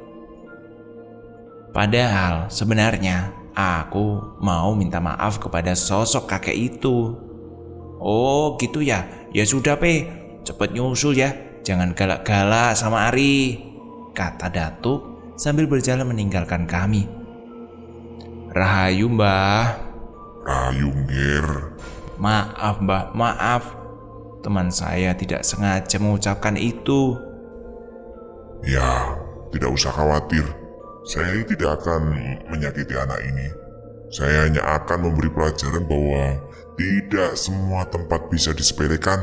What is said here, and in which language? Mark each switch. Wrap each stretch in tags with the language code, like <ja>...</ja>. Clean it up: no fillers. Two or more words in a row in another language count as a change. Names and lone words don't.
<id>Padahal sebenarnya aku mau minta maaf kepada sosok kakek itu. Oh gitu ya. Ya sudah Pe, cepet nyusul ya. Jangan galak-galak sama Ari, kata Datuk sambil berjalan meninggalkan kami. Rahayu Mbah. Rahayu Ngir. Maaf Mbah, maaf. Teman saya tidak sengaja mengucapkan itu. Ya, tidak usah khawatir. Saya tidak akan menyakiti anak ini. Saya hanya akan memberi pelajaran bahwa tidak semua tempat bisa disepelekan,</id>